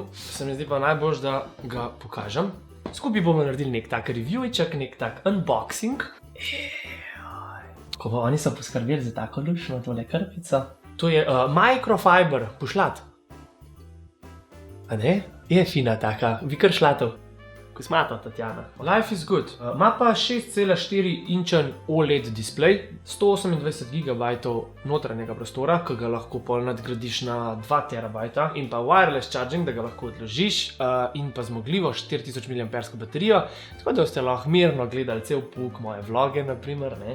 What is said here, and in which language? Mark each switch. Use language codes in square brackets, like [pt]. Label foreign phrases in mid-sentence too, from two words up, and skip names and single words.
[sl] Se mi zdi pa najbolj, da ga pokažem. Skupaj bomo naredili nek tak reviewček, nek tak unboxing. Ko pa oni so poskrbeli za tako lušno tole krpico. To je microfiber pušlat. A ne? Je fina taka, vi kar šlatov. Kosmata, Tatjana. [en] Life is good. [sl] Ima pa 6,4 inčen OLED display, 128 GB notranjega prostora, ki ga lahko pol nadgradiš na 2 TB in pa [en] wireless charging, [sl] da ga lahko odložiš in pa zmogljivo 4000 mAh baterijo, tako da ste lahko mirno gledali cel pouk moje vloge, naprimer, ne.